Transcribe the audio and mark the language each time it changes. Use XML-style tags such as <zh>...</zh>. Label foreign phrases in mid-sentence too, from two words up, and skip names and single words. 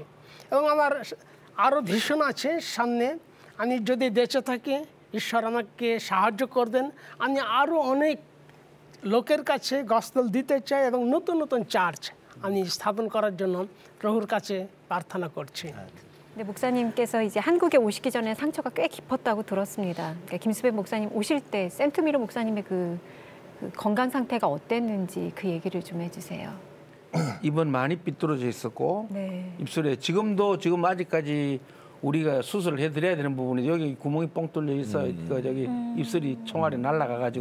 <bn>এবং আমার আরও ভীষণ আছে সামনে, আমি যদি বেঁচে থাকি ঈশ্বর আমাকে সাহায্য করবেন, আমি আরও অনেক লোকের কাছে গসপেল দিতে চাই এবং নতুন নতুন চার্চ আমি স্থাপন করার জন্য প্রভুর কাছে প্রার্থনা করছি।</bn> <ko>네, 목사님께서 이제 한국에 오시기 전에 상처가 꽤 깊었다고 들었습니다. 그러니까 김수배 목사님 오실 때 센트미르 목사님의 그 건강 상태가 어땠는지 그 얘기를 좀 해주세요. 입은 많이 삐뚤어져 있었고 네. 입술에 지금 아직까지 우리가 수술을 해드려야 되는 부분이 여기 구멍이 뻥 뚫려 있어 그 저기 입술이 총알이 날아가가지고</ko>